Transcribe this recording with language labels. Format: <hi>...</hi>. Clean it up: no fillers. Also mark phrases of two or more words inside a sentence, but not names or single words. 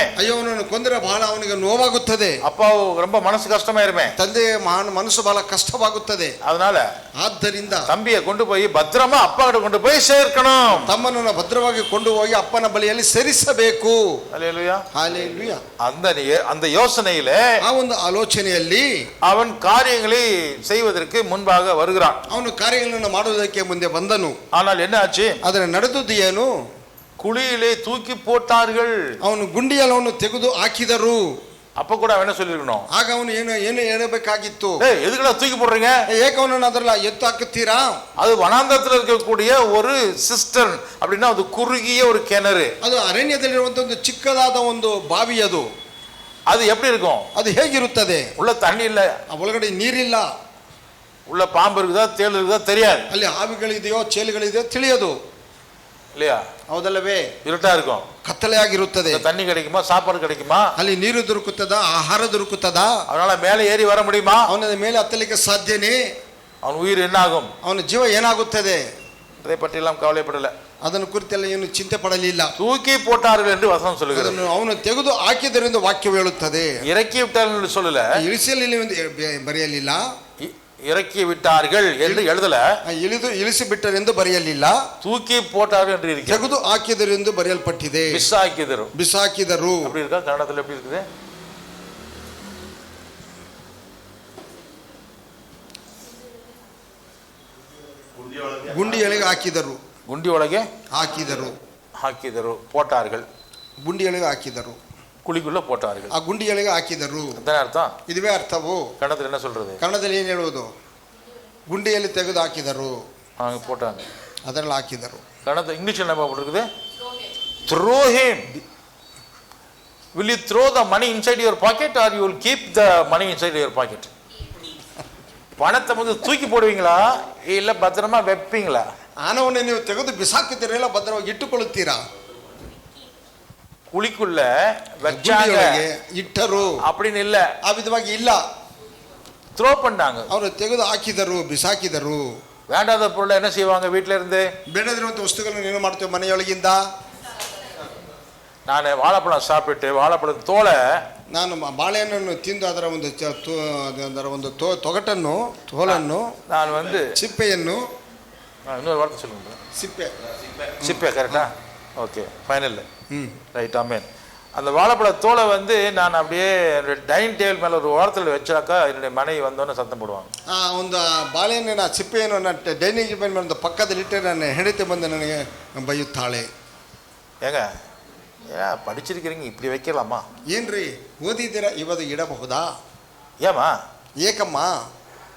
<kn>ಅಯ್ಯೋ ಅವನನ್ನು ಕೊಂದರೆ ಬಹಳ ಅವನಿಗೆ ನೋವಾಗುತ್ತದೆ.</kn> <ta>அப்பாவு ரொம்ப மனசு கஷ்டமாயிருமே,</ta> <kn>ತಂದೆಯ ಮನಸ್ಸು ಬಹಳ ಕಷ್ಟವಾಗುತ್ತದೆ.</kn> <ta>அதனால</ta> <kn>ಆದ್ದರಿಂದ</kn> <ta>தம்பியை கொண்டு போய் பத்திரமா அப்பா கிட்ட கொண்டு போய் சேர்க்கணும்.</ta> <kn>ತಮ್ಮನನ್ನು ಭದ್ರವಾಗಿ ಕೊಂಡು ಹೋಗಿ ಅಪ್ಪನ ಬಳಿಯಲ್ಲಿ ಸೇರಿಸಬೇಕು.</kn> <ta>ஹல்லேலூயா.</ta> <kn>ಹಲ್ಲೆಲೂಯಾ.</kn> <ta>அந்த யோசனையில,</ta> <kn>ಆ ಒಂದು ಆಲೋಚನೆಯಲ್ಲಿ</kn> <ta>அவன் காரியங்களை செய்வதற்கு முன்பாக வருகிறான்.</ta> <kn>ಅವನು ಕಾರ್ಯಗಳನ್ನು ಮಾಡುವುದಕ್ಕೆ ಮುಂದೆ ಬಂದನು.</kn> <ta>ஆனால் என்ன ஆச்சு?</ta> <kn>ಅದರ ನಡೆದುದು ಏನು?</kn> <ta>குழியிலே தூக்கி போட்டார்கள்.</ta> <kn>ಅವನು ಗುಂಡಿಯಲ್ಲಿ ಅವನು ತೆಗೆದು ಹಾಕಿದರು.</kn> <ta>அப்ப கூட அவன் என்ன சொல்லிருக்கணும்?</ta> <kn>ಆಗ ಅವನು ಏನು ಹೇಳಬೇಕಾಗಿತ್ತು?</kn> <ta>எதுக்குடா தூக்கி போடுறீங்க?</ta> <kn>ಏಕೆ ಅವನನ್ನು ಅದರಲ್ಲಿ ಎತ್ತು ಹಾಕುತ್ತೀರಾ?</kn> <ta>அது வனாந்தரத்தில் இருக்கக்கூடிய ஒரு சிஸ்டர்ன், அப்படின்னா அது குறுகிய ஒரு கிணறு.</ta> <kn>ಅದು ಅರಣ್ಯದಲ್ಲಿರುವಂತ ಒಂದು ಚಿಕ್ಕದಾದ ಒಂದು ಬಾವಿ. ಅದು</kn> <ta>எப்படி இருக்கும்?</ta> <kn>ಅದು ಹೇಗಿರುತ್ತದೆ?</kn> <ta>உள்ள தண்ணி இல்ல,</ta> <kn>ಒಳಗಡೆ ನೀರಿಲ್ಲ,</kn> <ta>உள்ள பாம்பு இருக்குதா தேள் இருக்குதா தெரியாது,</ta> <kn>ಅಲ್ಲಿ ಹಾವಿಗಳಿದೆಯೋ ಚೇಳುಗಳಿದೆಯೋ ತಿಳಿಯದು,</kn> <ta>இல்லையா?</ta> <kn>ಹೌದಲ್ಲವೇ?</kn> <ta>இருட்டா இருக்கும்,</ta> <kn>ಕತ್ತಲೆಯಾಗಿರುತ್ತದೆ.</kn> <ta>தண்ணி கிடைக்குமா, சாப்பாடு கிடைக்குமா?</ta> <kn>ಅಲ್ಲಿ ನೀರು ದೊರಕುತ್ತದಾ, ಆಹಾರ ದೊರಕುತ್ತದಾ?</kn> <ta>அதனால மேலே ஏறி வர முடியுமா?</ta> <kn>ಅವನ ಮೇಲೆ ಹತ್ತಲಿಕ್ಕೆ ಸಾಧ್ಯನೇ?</kn> <ta>அவன் உயிர் என்ன ஆகும்?</ta> <kn>ಅವನ ಜೀವ ಏನಾಗುತ್ತದೆ?</kn> <ta>அதை பற்றி எல்லாம் கவலைப்படல,</ta> <kn>ಅದನ್ನು ಕುರಿತೆಲ್ಲ ಏನು ಚಿಂತೆ ಪಡಲಿಲ್ಲ.</kn> <ta>தூக்கி போட்டார்கள் என்று வசனம் சொல்லுகிறது.</ta> <kn>ಅವನು ತೆಗೆದು ಹಾಕಿದರೆಂದು ವಾಕ್ಯವು ಹೇಳುತ್ತದೆ.</kn> <ta>இறக்கி விட்டார்கள் ಎಂದು சொல்லல,</ta> <kn>ಇಳಿಸಲಿಲ್ಲ ಬರೆಯಲಿಲ್ಲ.</kn> <ta>இறக்கி விட்டார்கள் என்று எழுதல,</ta> <kn>ಇಳಿಸಿ ಬಿಟ್ಟರೆಂದು ಬರೆಯಲಿಲ್ಲ.</kn> <ta>தூக்கி போட்டார்கள் என்று இருக்கிறது.</ta> <kn>ತೆಗೆದು ಹಾಕಿದರೆಂದು ಬರೆಯಲ್ಪಟ್ಟಿದೆ. ಬಿಸಾಕಿದರು.</kn> <ta>அப்படி இருக்கா? ಕನ್ನಡದಲ್ಲಿ எப்படி இருக்குது?</ta> <kn>ಗುಂಡಿಯೊಳಗೆ ಹಾಕಿದರು. ಗುಂಡಿ ಒಳಗೆ ಹಾಕಿದರು.</kn> <ta>போட்டார்கள்.</ta> <kn>ಗುಂಡಿಯೊಳಗೆ ಹಾಕಿದರು.</kn> <ta>குழிக்குள்ள போட்டார்கள்.</ta> <kn>ಆ ಗುಂಡಿಯೊಳಗೆ ಹಾಕಿದರು. ಅದೇ ಅರ್ಥ. ಇದುವೇ ಅರ್ಥವು.</kn> <ta>ಕನ್ನಡದಲ್ಲಿ என்ன சொல்றது?</ta> <kn>ಕನ್ನಡದಲ್ಲಿ ಏನು ಹೇಳುವುದು? ಗುಂಡಿಯಲ್ಲಿ ತೆಗೆದು ಹಾಕಿದರು.</kn> <ta>போட்டாங்க.</ta> <kn>ಅದರಲ್ಲಿ ಹಾಕಿದರು.</kn> <ta>ಕನ್ನಡ ಇಂಗ್ಲಿಷ್ என்ன போட்டிருக்குது?</ta> <en>throw him. Will you throw the money inside your pocket or you will keep the money inside your pocket?</en> <ta>பணத்தை வந்து தூக்கி போடுவீங்களா இல்ல பத்திரமா வைப்பீங்களா?</ta> <kn>ಹಣವನ್ನು ನೀವು ತೆಗೆದು ಬಿಸಾಕಿದ್ದೀರಾ ಇಲ್ಲ ಭದ್ರವಾಗಿ ಇಟ್ಟುಕೊಳ್ಳುತ್ತೀರಾ?</kn> <ta>குழிக்குள்ள வச்சாங்க,</ta> <kn>ಇಟ್ಟರು</kn> <ta>அப்படின்னு இல்ல,</ta> <kn>ಆ ವಿಧವಾಗಿ ಇಲ್ಲ,</kn> <ta>த்ரோ பண்ணாங்க.</ta> <kn>ಅವರು ತೆಗೆದು ಹಾಕಿದರು, ಬಿಸಾಕಿದರು.</kn> <ta>வேண்டாத பொருளை என்ன செய்வாங்க? வீட்டில இருந்து</ta> <kn>ಬೇಡದಿರುವಂತ ವಸ್ತುಗಳನ್ನು ಏನು ಮಾಡ್ತೇವೆ ಮನೆಯೊಳಗಿಂದ?</kn> <ta>ನಾನು ವಾழைಪழம் சாப்பிட்டு வாழைப்பழம் தோலை,</ta> <kn>ನಾನು ಬಾಳೆಹಣ್ಣನ್ನು ತಿಂದು ಅದರ ಒಂದು ತೋಲನ್ನು</kn> <ta>ನಾನು வந்து</ta> <kn>ಸಿಪ್ಪೆಯನ್ನು,</kn> <ta>இன்னொரு வார்த்தை சொல்லுங்க, சிப்பை கரெக்டா? ஓகே, ஃபைனல். ரைட், ஆமேன். அந்த வாழைப்பழ தோலை வந்து நான் அப்படியே</ta> <en>dining table</en> <ta>மேலே ஒரு ஓரத்தில் வச்சாக்கா என்னுடைய மனைவி வந்தோன்னே சத்தம் போடுவாங்க.</ta> <kn>ಒಂದು ಬಾಳೆಹಣ್ಣಿನ ಸಿಪ್ಪೆಯನ್ನು ನಾನು</kn> <en>dining table</en> <kn>ಮೇಲೆ ಪಕ್ಕದಲ್ಲಿಟ್ಟರೆ ನನ್ನ ಹೆಂಡತಿ ಬಂದು ನನಗೆ ಬೈಯುತ್ತಾಳೆ.</kn> <ta>ஏங்க படிச்சிருக்கிறீங்க, இப்படி வைக்கலாமா?</ta> <kn>ಏನ್ರಿ ಓದಿದ್ದೀರಾ, ಇವತ್ತು ಇಡಬಹುದಾ?</kn> <ta>ஏமா</ta> <kn>ಏಕಮ್ಮ</kn>